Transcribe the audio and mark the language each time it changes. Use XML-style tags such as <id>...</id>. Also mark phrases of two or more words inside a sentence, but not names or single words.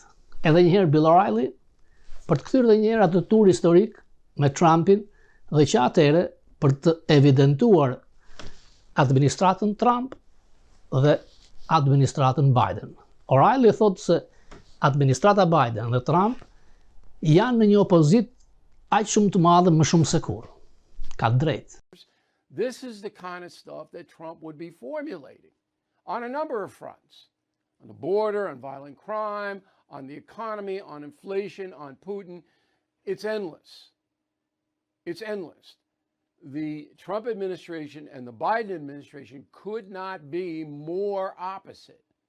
<sq>Edhe një herë Bill O'Reilly për të kthyer edhe një herë atë tur historik me Trumpin, dhe që atëherë për të evidentuar administratën Trump dhe administratën Biden. O'Reilly thotë se administrata Biden dhe Trump janë në një opozit aq shumë të madhe, më shumë se kur. Ka drejt.</sq> <en>This is the kind of stuff that Trump would be formulating on a number of fronts. On the border, on violent crime, on the economy, on inflation, on Putin. It's endless. It's endless. The Trump administration and the Biden administration could not be more opposite.</en>